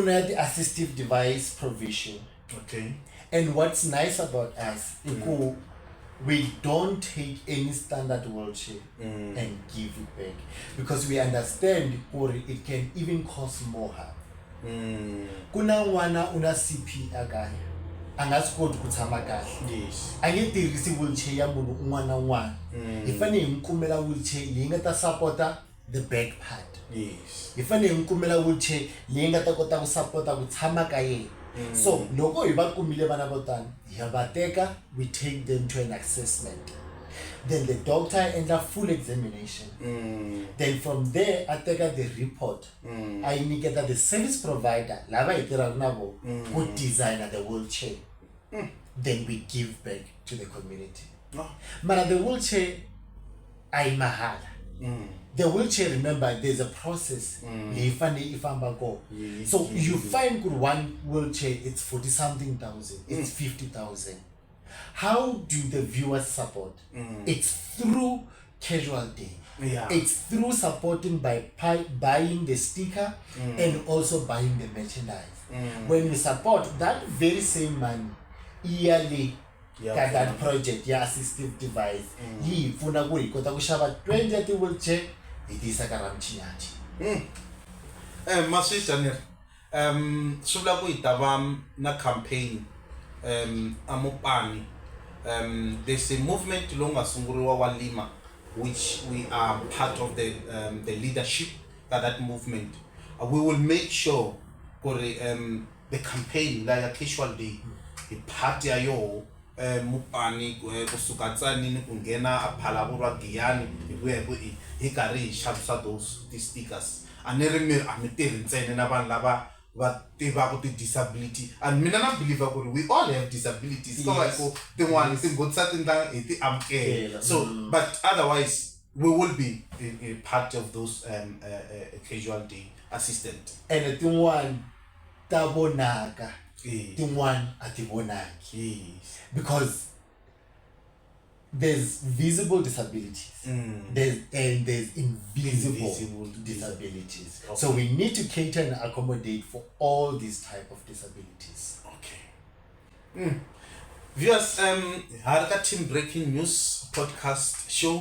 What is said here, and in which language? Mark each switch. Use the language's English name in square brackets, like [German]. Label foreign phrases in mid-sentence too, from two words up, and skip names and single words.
[English] Kuna the assistive device provision. Okay. And what's nice about us, we don't take any standard wheelchair and give it back because we understand it can even cause more harm. [Tsonga] Kuna n'wana una CP akaya anga swi koti ku tshama kahle. Yes. A nge tirhisi wheelchair ya munhu un'wana na un'wana. Hi fanele hi n'wi kumela wheelchair leyi nga ta supporta [English] the back part. [Tsonga] Yes. Hi fanele hi kumela wheelchair leyi nga ta kota ku support ku tshama ka yena. So loko hi va kumile vana vo tani hi va teka, [English] we take them to an assessment. Then the doctor endla full examination. Then from there I take the report. [Tsonga] I nyiketa [English] the service provider [Tsonga] lava hi tirhaka na vo ku [English] designer the wheelchair. Then we give back to the community. [Tsonga] Mara [English] the wheelchair [Tsonga] ay mahala. [English] The wheelchair, remember, there's a process. So you find good one wheelchair, it's 40 something thousand, it's 50,000. How do the viewers support? It's through casualty. It's through supporting by buying the sticker and also buying the merchandise. When you support that very same money yearly, that project, assistive device, [Tsonga] yi funa ku hi kota ku xava 20 ti wheelchair hi tisa ka Ramchinyati. Maswi swi vula ku hi ta va na campaign amupani. [English] There's a movement [Tsonga] lowu nga sunguriwa wa Lima, [English] which we are part of the leadership of that movement. We will make sure the campaign [Tsonga] la ya [English] casual day [Tsonga] hi part ya yo mupani kusuka tsanini ku nghena a Phalabulwa Giyani hi karhi hi xavisa [English] the stickers. [Tsonga] A ni ri mi tirhi ntsena na vanhu lava va tivaka ti-disability, and mina na believe ku [English] we all have disabilities. [Tsonga] So like tin'wani ti ngotisa tindla hi ti amukela. [English] So but otherwise we will be a part of those casual day assistant. [Tsonga] And tin'wani ta vonaka, tin'wani a ti vonaki. [English] Because there's visible disabilities, there's invisible disabilities. Okay. So we need to cater and accommodate for all these type of disabilities. Okay. Viewers, Haraka Team Breaking News podcast show.